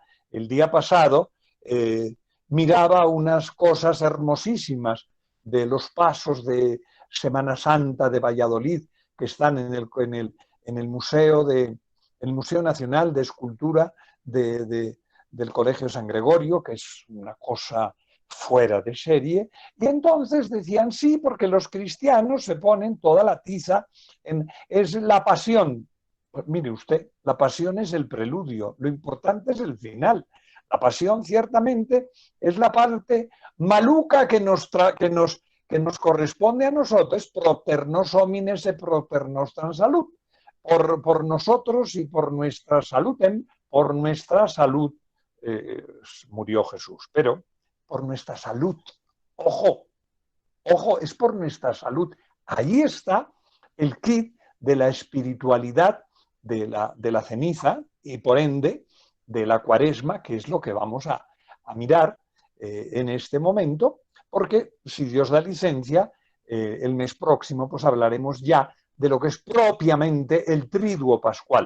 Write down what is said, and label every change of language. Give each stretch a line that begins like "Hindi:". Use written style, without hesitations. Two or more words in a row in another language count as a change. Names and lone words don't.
Spanish: El día pasado miraba unas cosas hermosísimas de los pasos de Semana Santa de Valladolid que están en el Museo Nacional de Escultura del Colegio San Gregorio, que es una cosa fuera de serie, y entonces decían sí, porque los cristianos se ponen toda la tiza, es la pasión. Pues mire usted, la pasión es el preludio, lo importante es el final. La pasión ciertamente es la parte maluca que nos corresponde a nosotros,
Latin: proter nos homines e proter nostra salud,
Spanish: por nosotros y por nuestra salud, por nuestra salud murió Jesús, pero por nuestra salud, ojo, Ojo, es por nuestra salud. Ahí está el kit de la espiritualidad de la ceniza y por ende de la cuaresma, que es lo que vamos a mirar en este momento, porque si Dios da licencia, el mes próximo pues hablaremos ya de lo que es propiamente el triduo pascual.